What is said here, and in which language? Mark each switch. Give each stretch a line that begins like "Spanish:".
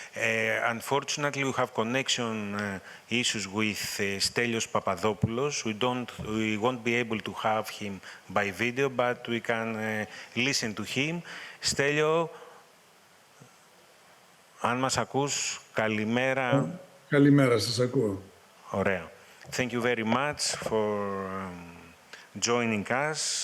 English: Unfortunately, we have connection issues with Stelios Papadopoulos. We won't be able to have him by video, but we can listen to him.
Greek: Stelios, αν μας ακούς, καλημέρα. Καλημέρα, σας ακούω. Ωραία.
English: Thank you very much for joining us.